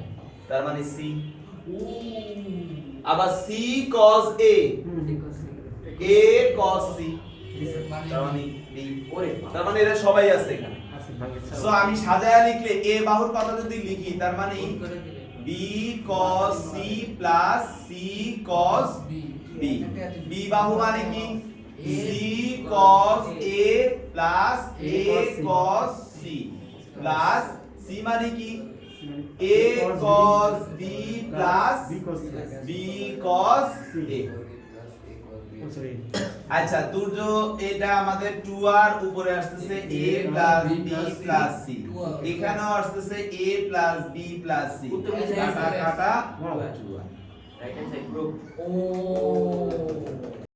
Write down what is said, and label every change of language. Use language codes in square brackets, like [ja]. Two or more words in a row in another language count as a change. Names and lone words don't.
[bn] তার মানে c, আবার [en] c cos a a cos c, [bn] তার মানে b। ওরে তার মানে এরা সবাই আছে এখানে। আছে ভাঙে। সো আমি সাজায়া লিখলে a বাহুর কথা যদি লিখি তার মানে করে দিলে [en] b cos c plus c cos b, b [bn] বাহু মানে কি [en] c cos a plus a cos c plus c [bn] মানে কি [en] a cos b plus b cos a। [bn] সরি। আচ্ছা তুর্য এটা আমাদের 2r উপরে আসতেছে [en] a plus b plus c, [bn] এখানেও আসতেছে [en] a plus b plus c, [bn] কাটা কাটা 2r। [en] right hand side group [bn] ও